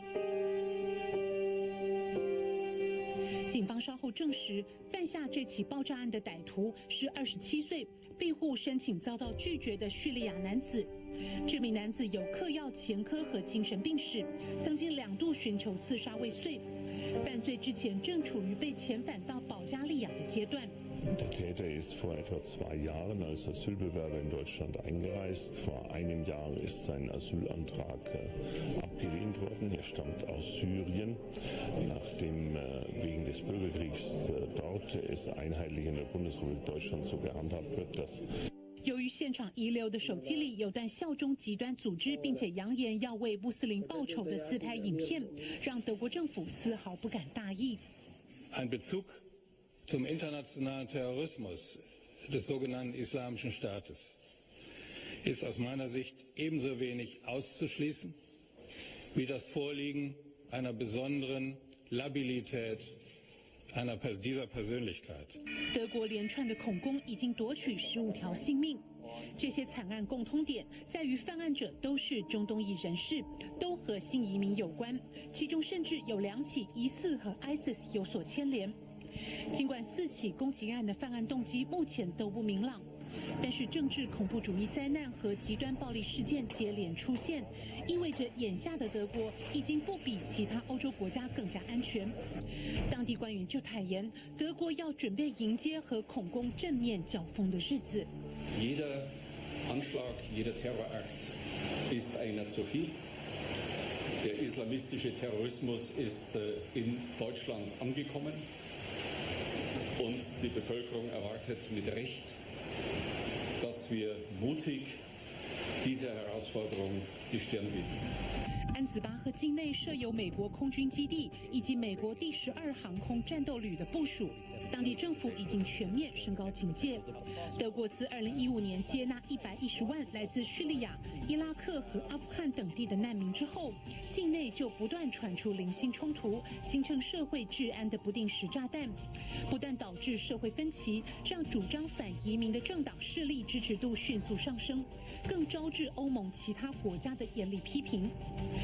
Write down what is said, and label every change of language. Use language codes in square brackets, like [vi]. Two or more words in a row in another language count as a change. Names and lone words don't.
[zh] 警方稍后证实，犯下这起爆炸案的歹徒是27岁、庇护申请遭到拒绝的叙利亚男子。这名男子有嗑药前科和精神病史，曾经2度寻求自杀未遂。犯罪之前正处于被遣返到保加利亚的阶段。 [de] Der Täter ist vor etwa 2 Jahren als Asylbewerber in Deutschland eingereist. Vor einem Jahr ist sein Asylantrag abgelehnt worden. Er stammt aus Syrien. Nachdem wegen des Bürgerkriegs dort es einheitlich in der Bundesrepublik Deutschland so gehandhabt wird, dass [zh] 由于现场遗留的手机里有段效忠极端组织并且扬言要为穆斯林报仇的自拍影片，让德国政府丝毫不敢大意。 [de] Ein Bezug zum internationalen Terrorismus des sogenannten Islamischen Staates ist aus meiner Sicht ebenso wenig auszuschließen wie das Vorliegen einer besonderen Labilität dieser Persönlichkeit。 [zh] 德国连串的恐攻已经夺取15条性命，这些惨案共通点在于犯案者都是中东裔人士，都和新移民有关，其中甚至有2起疑似和 ISIS 有所牵连。尽管4起攻击案的犯案动机目前都不明朗，但是政治恐怖主义灾难和极端暴力事件接连出现，意味着眼下的德国已经不比其他欧洲国家更加安全。当地官员就坦言，德国要准备迎接和恐攻正面交锋的日子。 [de] Jeder Anschlag, jeder Terrorakt ist einer zu viel. Der islamistische Terrorismus ist in Deutschland angekommen und die Bevölkerung erwartet mit Recht, dass wir mutig dieser Herausforderung die Stirn bieten。 [zh] 安茨巴赫境内设有美国空军基地以及美国第12航空战斗旅的部署，当地政府已经全面升高警戒。德国自2015年接纳110万来自叙利亚、伊拉克和阿富汗等地的难民之后，境内就不断传出零星冲突，形成社会治安的不定时炸弹，不但导致社会分歧，让主张反移民的政党势力支持度迅速上升，更招致欧盟其他国家的严厉批评。